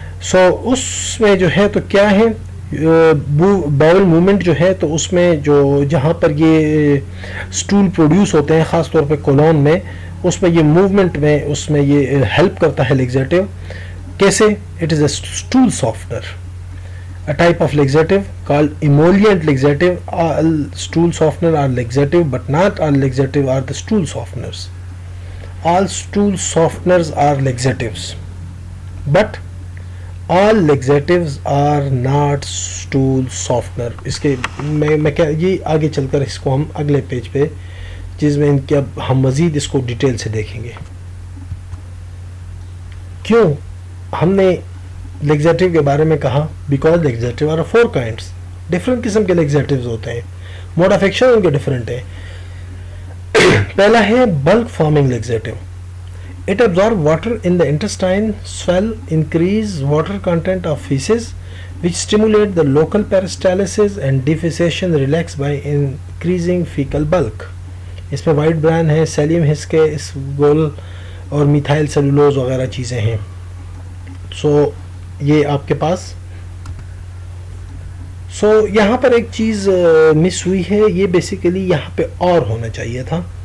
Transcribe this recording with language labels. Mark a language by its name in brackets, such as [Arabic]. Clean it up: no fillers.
[Urdu] سو اس میں جو ہے تو کیا ہے باول موومنٹ جو ہے تو اس میں جو جہاں پر یہ اسٹول پروڈیوس ہوتے ہیں خاص طور پہ کولون میں، اس میں یہ موومنٹ میں اس میں یہ ہیلپ کرتا ہے لیگزیٹو. کیسے؟ [English] It is a stool softener. A type of laxative called emollient laxative. All stool softener are laxative, but not all laxative are the stool softeners. All stool softeners are laxatives, but all laxatives are not stool softener. [Urdu] اس کے میں کیا یہ آگے چل کر اس کو ہم اگلے پیج پہ جس میں ان کے اب ہم مزید اس کو ڈیٹیل سے دیکھیں گے. کیوں ہم نے لیگزیٹو کے بارے میں کہا؟ [English] Because laxative are 4 kinds. [Urdu] ڈفرینٹ قسم کے لیگزیٹوز ہوتے ہیں، موڈ آف ایکشن ان کے ڈفرینٹ ہیں. پہلا ہے بلک farming لیگزیٹو. [English] It absorb water in the intestine, swell, increase water content of feces, which stimulate the local peristalsis and defecation relax by increasing fecal bulk. [Urdu] اس میں white بران ہے، سیلیم husk ہے، اس گول اور methyl cellulose وغیرہ چیزیں ہیں. سو یہ آپ کے پاس یہاں پر ایک چیز مس ہوئی ہے، یہ بیسیکلی یہاں پہ اور ہونا چاہیے تھا.